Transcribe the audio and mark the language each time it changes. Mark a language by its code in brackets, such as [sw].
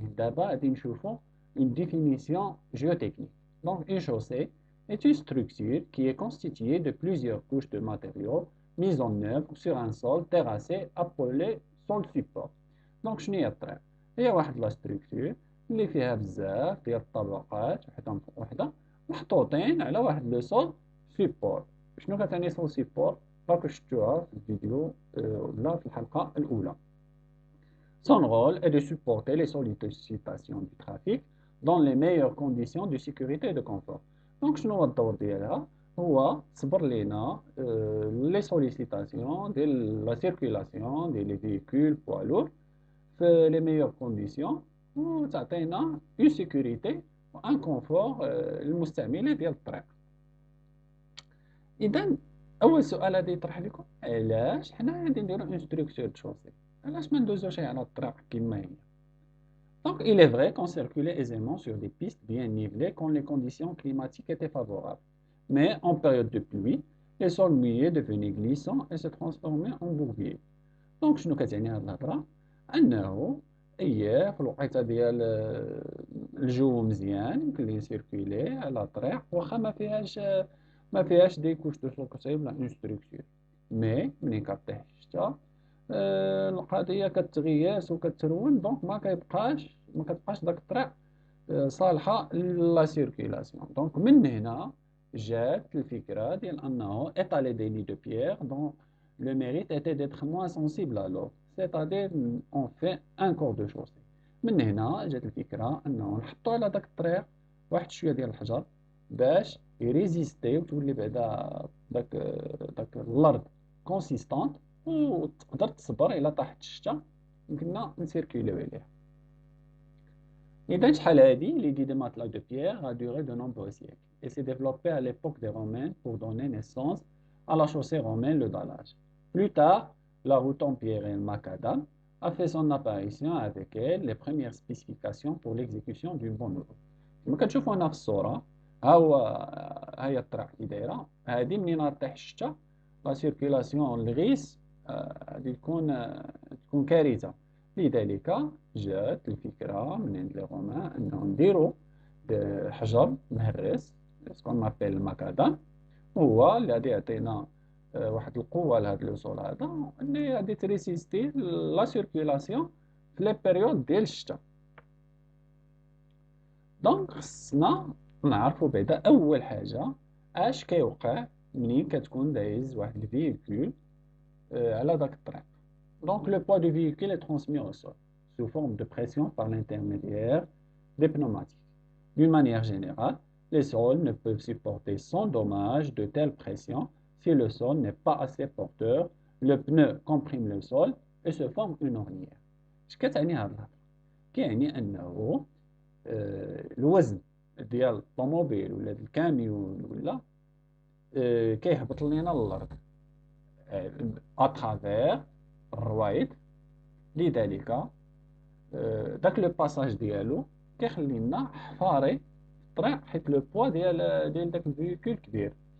[ar] دابا غادي نشوفو [fr] une définition géotechnique. Donc une chaussée est une structure qui est constituée de plusieurs couches de matériaux mises en œuvre sur un sol terrassé appelé sol support. [ar] Donc شنو هي الطريق؟ هي واحد لا ستركتور اللي فيها بزاف ديال الطبقات وحده فوق وحده محطوطين على واحد لو سول سيبور. شنو كتعني سول سيبور؟ راكم شفتوها في الفيديو ولا في الحلقة الأولى. [fr] Son rôle est de supporter les sollicitations du trafic dans les meilleures conditions de sécurité et de confort. [ar] Donc شنو هو الدور ديالها؟ هو تصبر لينا لي سوليسيتاسيون ديال لا سيركيلاسيون ديال لي فيكول بوا لور في لي ميور كونديسيون، وتعطينا اون سيكوريتي وان كونفور للمستعملين ديال الطريق. اذا اول سؤال غادي يطرح لكم، علاش حنا غادي نديرو اون ستركتور دو شوسي؟ علاش ما ندوزوش على الطريق كما هي؟ [fr] Donc, il est vrai qu'on circulait aisément sur des pistes bien nivelées quand les conditions climatiques étaient favorables. Mais en période de pluie, les sols mouillés devenaient glissants et se transformaient en bourbiers. [ar] Donc, شنو كتعني هاد الهضرة؟ أنه في الوقيته ديال الجو مزيان يمكن ليه يسيركيلي على طريق واخا ما فيهاش دي كوش دو سوكسي ولا اون ستركتور. مي ملي كطيح الشتا القضيه كتغياس وكترون، دونك ما كتبقاش داك الطريق صالحه لا سيركيلاسيون. دونك من هنا جات الفكره ديال انه [fr] étaler des lits de pierre dont le mérite était d'être moins sensible à l'eau, c'est-à-dire on fait un corps de chaussée. [ar] من هنا جات الفكره انه نحطوا على داك الطريق واحد شويه ديال الحجر باش يريزيستي وتولي بعدا داك الارض كونسيستانت وتقدر تصبر الى طاحت الشتا يمكننا نسيركيليو عليها. إذا شحال هادي [fr] l'idée des matelas de pierre a duré de nombreux siècles et s'est développée à l'époque des Romains pour donner naissance à la chaussée romaine, le dallage. Plus tard, la route en pierre et le macadam a fait son apparition avec elle les premières spécifications pour l'exécution d'une bonne route. [ar] كما كتشوفوا هنا في الصورة ها هي الطريق كي دايرة. هادي منين غطيح الشتا لا سيركيلاسيون الغيس غادي تكون كارثة. لذلك جاءت الفكرة من عند لي رومان أنه نديرو حجر مهرس سكون مابيل المكادام، هو اللي غادي يعطينا واحد القوة لهاد لو سول هذا اللي غادي تريسيستي لا سيركيلاسيون في لي بيريود ديال الشتا. دونك خصنا نعرفو بعدا أول حاجة اش كيوقع منين كتكون دايز واحد الفيكول على داك الطريق. [fr] Donc le poids du véhicule est transmis au sol sous forme de pression par l'intermédiaire des pneumatiques. D'une manière générale, les sols ne peuvent supporter sans dommage de telles pressions. Si le sol n'est pas assez porteur, le pneu comprime le sol et se forme une ornière. [ar] اش كتعني هاد الهضره؟ كيعني انه الوزن ديال الطوموبيل ولا الكاميون ولا كيهبط لينا للارض اترافير الروايد. لذلك داك لو باساج ديالو كيخلي لنا حفاري في الطريق حيت لو بوا ديال داك الفيكول كبير.